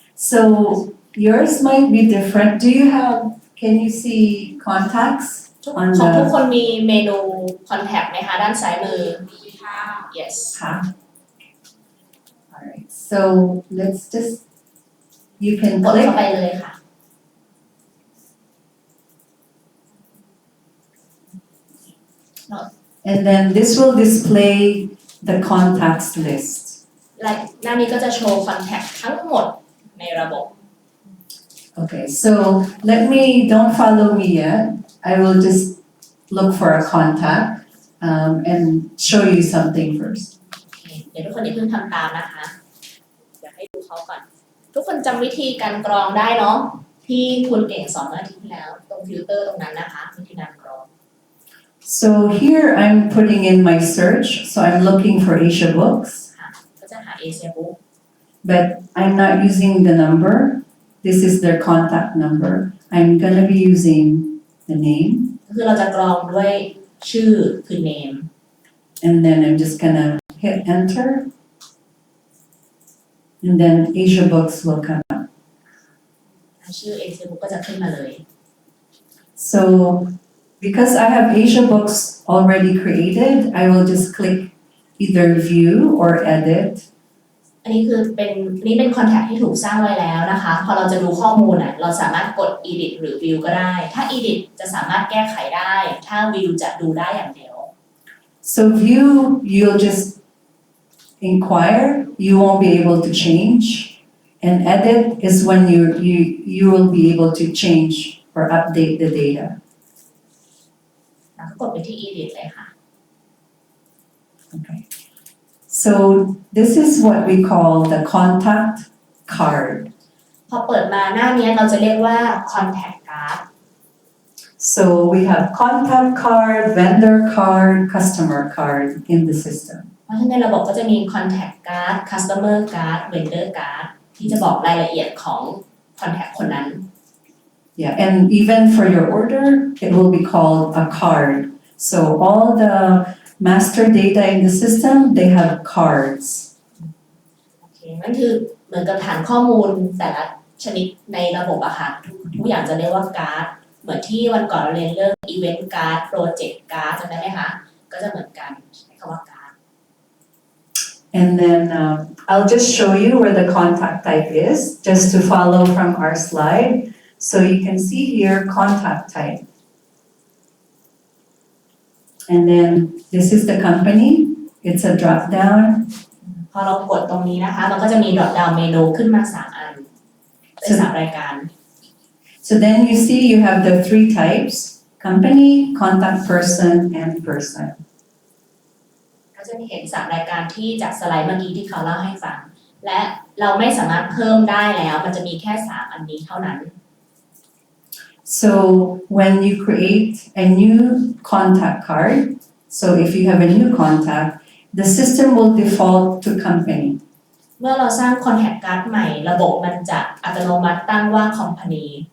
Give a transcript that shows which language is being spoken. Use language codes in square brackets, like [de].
[en] So yours might be different. Do you have? Can you see contacts [th] ของทุกคนมีเมนู contact ไหมคะด้านซ้ายมือ yes [en] Huh? All right. So let's just. You can [th] กดเข้า [en] click. [th] ไปเลยค่ะ [en] And then this will display the contacts list. [th] และหน้านี้ก็จะโชว์ contact ทั้งหมดในระบบ [en] Okay, so don't follow me yet. I will just look for a contact and show you something first. [th] เดี๋ยวทุกคนอย่าเพิ่งทำตามนะคะเดี๋ยวให้ดูเขาก่อน ทุกคนจำวิธีการกรองได้เนาะที่คุณเก่งสอนเมื่ออาทิตย์ที่แล้วตรงฟิลเตอร์ตรงนั้นนะคะวิธีการกรอง [en] So here I'm putting in my search, so I'm looking for Asia books, [th] ก็จะหา Asia Book [en] but I'm not using the number. This is their contact number. I'm gonna be using the name, [th] ก็คือเราจะกรองด้วยชื่อคือ name [en] and then I'm just gonna hit enter, and then Asia books will come up. [th] ชื่อ Asia Book ก็จะขึ้นมาเลย [en] So because I have Asia books already created, I will just click either view or edit. [th] อันนี้เป็น contact ที่ถูกสร้างไว้แล้วนะคะพอเราจะดูข้อมูลน่ะเราสามารถกด edit หรือ view ก็ได้ถ้า edit จะสามารถแก้ไขได้ถ้า view จะดูได้อย่างเดียว [en] So view, you'll just inquire, you won't be able to change. And edit is when you will be able to change or update the data. [th] แล้วก็กดไปที่ edit เลยค่ะ [en] Okay. So this is what we call the contact card. [th] พอเปิดมาหน้านี้เราจะเรียกว่า contact card [en] So we have contact card, vendor card, customer card in the system. [th] เพราะฉะนั้นในระบบก็จะมี [en] contact card customer card vendor card [th] ที่จะบอกรายละเอียดของ contact คนนั้น [en] Yeah, and even for your order, it will be called a card. So all the master data in the system, they have cards. [th] โอเคนั่นคือเหมือนกับฐานข้อมูลแต่ละชนิดในระบบอะค่ะทุกอย่างจะเรียกว่าการ์ดเหมือนที่วันก่อนเราเรียนเรื่อง [en] event card project card [th] จำได้ไหมคะก็จะเหมือนกันใช้คำว่าการ์ด [en] And then I'll just show you where the contact type is, just to follow from our slide. So you can see here contact type. And then this is the company. It's a drop down. [th] พอเรากดตรงนี้นะคะมันก็จะมี drop down เมนูขึ้นมา3อันเป็น3รายการ [en] So then you see you have the 3 types: company, contact person, and person. [th] ก็จะเห็น3รายการที่จากสไลด์เมื่อกี้ที่เขาเล่าให้ฟังและ เราไม่สามารถเพิ่มได้แล้วมันจะมีแค่3อันนี้เท่านั้น [en] So when you create a new contact card, so if you have a new contact, the system will default to company. [th] เมื่อเราสร้าง contact card ใหม่ระบบมันจะอัตโนมัติตั้งว่า company